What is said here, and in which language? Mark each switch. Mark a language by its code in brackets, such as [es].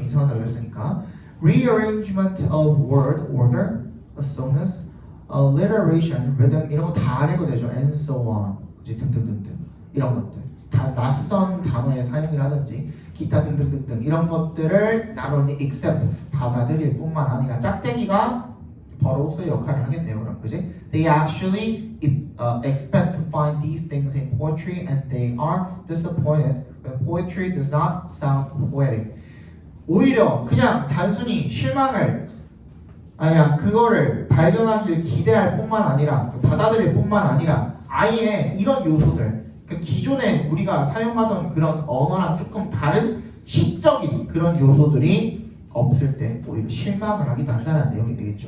[ko] 이상하다 그랬으니까 [en] rearrangement of word order, assonance, alliteration, rhythm [ko] 이런 거 다 알고 되죠. [en] And so on, [ko] 이제 등등등등 이런 것들 다 낯선 단어의 사용이라든지 기타 등등등등 이런 것들을 [en] not only accept [ko] 받아들일 뿐만 아니라 짝대기가 버로우스의 역할을 하겠네요. 그럼 그지? [en] They actually expect to find these things in poetry and they are disappointed when poetry does not sound poetic. [ko] 오히려 그냥 단순히 실망을 그거를 발견하길 기대할 뿐만 아니라 받아들일 뿐만 아니라 아예 이런 요소들 기존에 우리가 사용하던 그런 언어랑 조금 다른 시적인 그런 요소들이 없을 때 오히려 실망을 하기도 한다는 내용이 되겠죠.